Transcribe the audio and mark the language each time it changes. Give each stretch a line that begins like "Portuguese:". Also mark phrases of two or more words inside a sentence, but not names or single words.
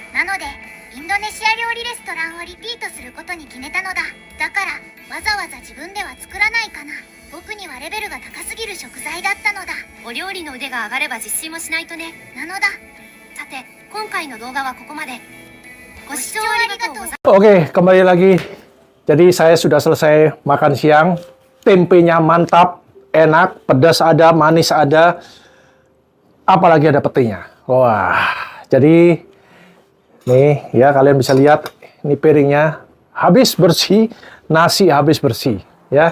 Japanese: なのでインドネシア料理レストランをリピートすることに決めたのだ。だからわざわざ自分では作らないかな。僕にはレベルが高すぎる食材だったのだ。お料理の腕が上がれば自炊もしないとね。なのだ。さて、今回の動画はここまで。ご視聴ありがとうございます。
Indonesian: Oke, kembali lagi. Jadi saya sudah selesai makan siang. Tempenya mantap, enak, pedas ada, manis ada. Apalagi ada petenya. Wah, jadi nih ya kalian bisa lihat ini piringnya habis bersih, nasi habis bersih ya.